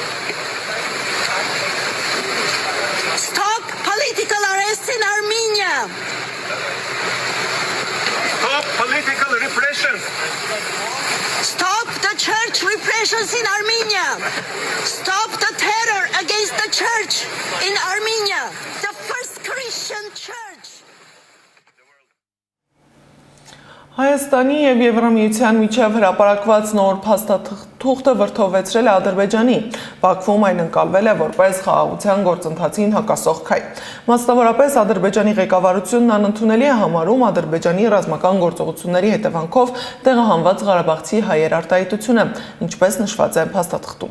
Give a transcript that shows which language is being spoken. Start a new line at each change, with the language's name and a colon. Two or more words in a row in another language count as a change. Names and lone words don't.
English: Stop political arrests in Armenia. Stop political repression. Stop the church repressions in Armenia. Stop the terror against the church in Armenia, the first Christian church.
Armenian: Հայաստանի եւ Եվրամիության միջև հրապարակված նոր փաստաթուղթը վրդովեցրել է Ադրբեջանի։ Բաքվում այն ընկալվել է որպես խաղաղության գործընթացին հակասող քայլ։ Մասնավորապես Ադրբեջանի ղեկավարությունն անընդունելի է համարում Ադրբեջանի ռազմական գործողությունների հետևանքով տեղահանված Ղարաբաղցի հայեր արտահայտությունը, ինչպես նշված է փաստաթղթում։